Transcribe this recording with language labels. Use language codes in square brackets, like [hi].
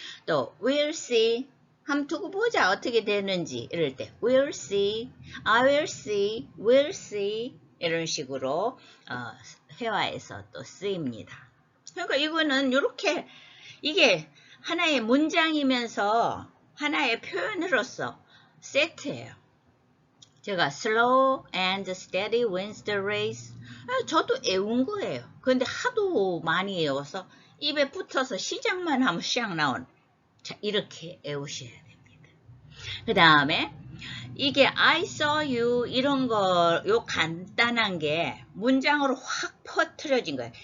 [ko] 또 [en] we'll see, [ko] 한번 두고 보자 어떻게 되는지 이럴 때 we'll see, [en] I will see, we'll see [ko] 이런 식으로 회화에서 또 쓰입니다. 그러니까 이거는 이렇게 이게 하나의 문장이면서 하나의 표현으로서 세트예요. 제가 [en] slow and steady wins the race. [ko] 저도 애운 거예요. 근데 하도 많이 애워서 입에 붙어서 시작만 하면 샥 나온. 자, 이렇게 애우셔야 됩니다. 그 다음에 이게 [en] I saw you [ko] 이런 거 요 간단한 게 문장으로 확 퍼뜨려진 거예요.